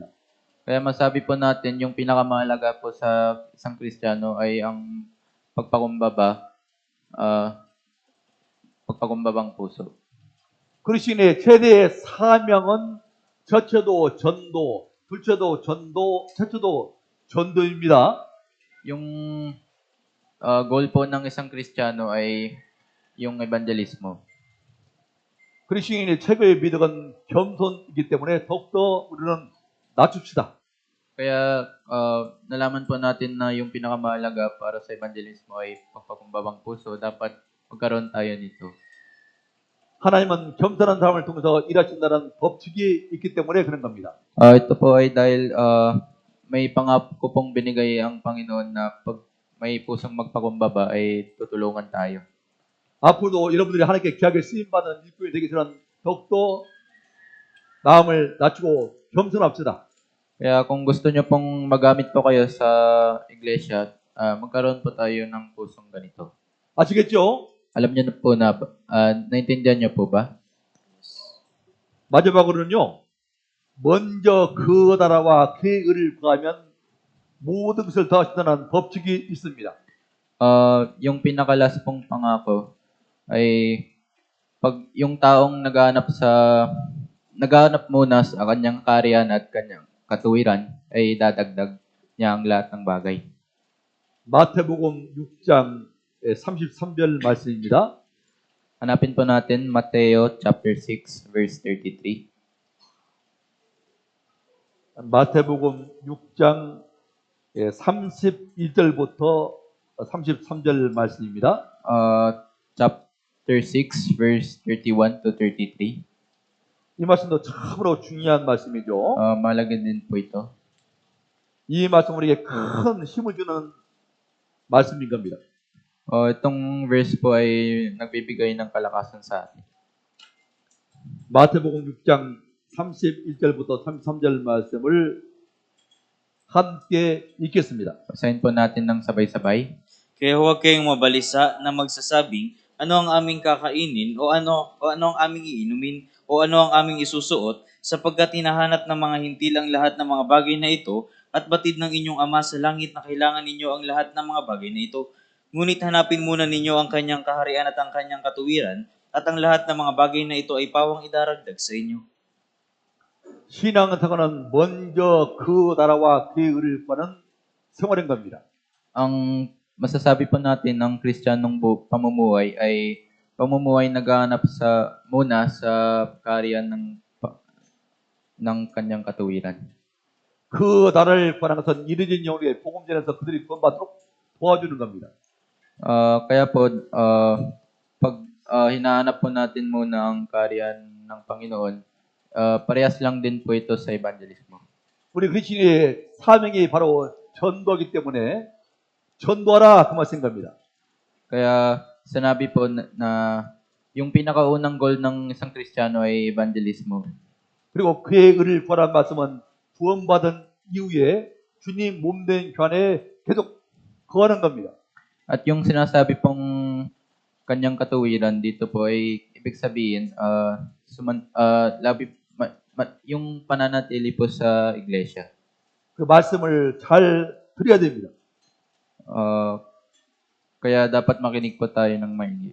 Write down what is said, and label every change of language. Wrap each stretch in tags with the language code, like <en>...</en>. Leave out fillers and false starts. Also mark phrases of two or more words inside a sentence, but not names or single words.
<tl>Kaya masabi po natin, yung pinakamahalaga po sa isang Kristiyano ay ang pagpakumbabang puso.</tl> <ko>그리스도인의 최대의 사명은 첫째도 전도, 둘째도 전도, 셋째도 전도입니다.</ko> <tl>Yung goal po ng isang Kristiyano ay yung evangelismo.</tl> <ko>그리스도인의 최고의 미덕은 겸손이기 때문에 더욱더 우리는 낮춥시다.</ko> <tl>Kaya nalaman po natin na yung pinakamahalaga para sa evangelismo ay pagpakumbabang puso. Dapat magkaroon tayo nito.</tl> <ko>하나님은 겸손한 사람을 통해서 일하신다는 법칙이 있기 때문에 그런 겁니다.</ko> <tl>Ito po ay dahil may pangako pong binigay ang Panginoon na pag may pusong magpakumbaba ay tutulungan tayo.</tl> <ko>앞으로도 여러분들이 하나님께 귀하게 쓰임받는 일꾼이 되기 위해서는 더욱더 마음을 낮추고 겸손합시다.</ko> <tl>Kaya kung gusto nyo pong magamit po kayo sa iglesia, magkaroon po tayo ng pusong ganito.</tl> <ko>아시겠죠?</ko> <tl>Alam niyo na po na, naintindihan niyo po ba?</tl> <ko>마지막으로는요. 먼저 그 나라와 그의 의를 구하면 모든 것을 더하신다는 법칙이 있습니다.</ko> <tl>Yung pinakalas pong pangako ay pag yung taong naghahanap muna sa kanyang kaharian at kanyang katuwiran ay dadagdag niya ang lahat ng bagay.</tl> <ko>마태복음 6장 33절 말씀입니다.</ko> <tl>Hanapin po natin Mateo</tl> <en>chapter 6 verse 33.</en> <ko>마태복음 6장 31절부터 33절 말씀입니다.</ko> <en>Chapter 6 verse 31 to 33.</en> <ko>이 말씀도 참으로 중요한 말씀이죠.</ko> <tl>Mahalaga din po ito.</tl> <ko>이 말씀 우리에게 큰 힘을 주는 말씀인 겁니다.</ko> <tl>Itong verse po ay nagbibigay ng kalakasan sa atin.</tl> <ko>마태복음 6장 31절부터 33절 말씀을 함께 읽겠습니다.</ko> <tl>Basahin po natin ng sabay-sabay. Kaya huwag kayong mabalisa na magsasabing, ano ang aming kakainin, o ano ang aming iinumin, o ano ang aming isusuot, sapagkat hinahanap ng mga hintil ang lahat ng mga bagay na ito, at batid ng inyong Ama sa langit na kailangan ninyo ang lahat ng mga bagay na ito. Ngunit hanapin muna ninyo ang kanyang kaharian at ang kanyang katuwiran, at ang lahat ng mga bagay na ito ay pawang idaragdag sa inyo.</tl> <ko>신앙생활은 먼저 그 나라와 그의 의를 구하는 생활인 겁니다.</ko> <tl>Ang masasabi po natin ng Kristiyanong pamumuhay ay pamumuhay naghahanap muna sa kaharian ng kanyang katuwiran.</tl> <ko>그 나라를 구하는 것은 이르진 영혼에게 복음 전해서 그들이 구원받도록 도와주는 겁니다.</ko> <tl>Kaya po, pag hinahanap po natin muna ang kaharian ng Panginoon, parehas lang din po ito sa evangelismo.</tl> <ko>우리 그리스도인의 사명이 바로 전도이기 때문에 전도하라 그 말씀인 겁니다.</ko> <tl>Kaya sinabi po na yung pinakaunang goal ng isang Kristiyano ay evangelismo.</tl> <ko>그리고 그의 의를 구하라는 말씀은 구원받은 이후에 주님 몸된 교환에 계속 거하는 겁니다.</ko> <tl>At yung sinasabi pong kanyang katuwiran dito po ay ibig sabihin yung pananatili po sa iglesia.</tl> <ko>그 말씀을 잘 들어야 됩니다.</ko> <tl>Kaya dapat makinig po tayo ng maigi.</tl>